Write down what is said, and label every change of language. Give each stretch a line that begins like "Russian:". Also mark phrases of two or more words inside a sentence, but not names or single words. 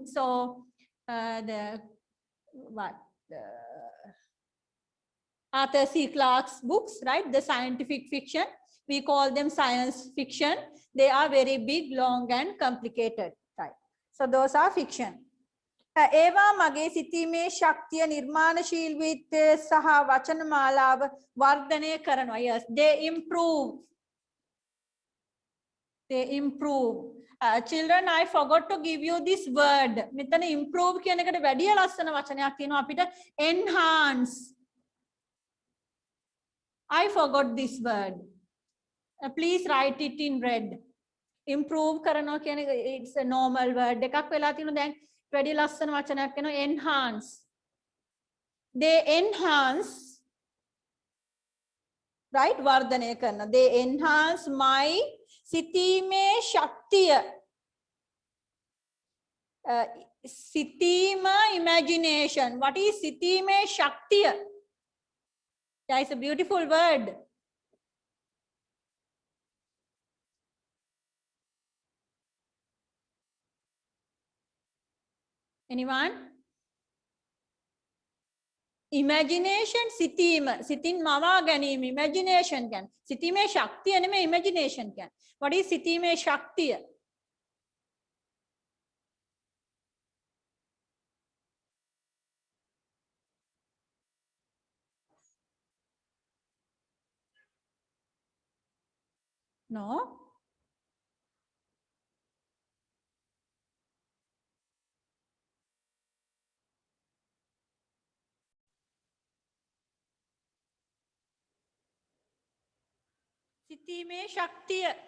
English: So Arthur C. Clarke's books, right? The scientific fiction. We call them science fiction. They are very big, long, and complicated, right? So those are fiction.
Sinhala: ඒවා මගේ සිතීමේ ශක්තිය නිර්මාණශීලීත්වය සහ වචනමාලාව වර්ධනය කරනවා.
English: Yes, they improve. Children, I forgot to give you this word.
Sinhala: මෙතන improve කියන එකට වැඩිය ලස්සන වචනයක් තියෙනවා අපිට,
English: enhance. I forgot this word. Please write it in red. Improve
Sinhala: කරනවා කියන එක,
English: it's a normal word
Sinhala: එකක් වෙලා තියෙනවා. දැන් වැඩි ලස්සන වචනයක් වෙනවා,
English: enhance. They enhance, right?
Sinhala: වර්ධනය කරන.
English: They enhance my
Sinhala: සිතීමේ ශක්තිය. සිතීම,
English: imagination. What is
Sinhala: සිතීමේ ශක්තිය?
English: Yeah, it's a beautiful word. Anyone? Imagination,
Sinhala: සිතීම. සිතින් මවා ගැනීම,
English: imagination can.
Sinhala: සිතීමේ ශක්තිය නෙමෙයි,
English: imagination can. What is
Sinhala: සිතීමේ ශක්තිය?
English: No?
Sinhala: සිතීමේ ශක්තිය.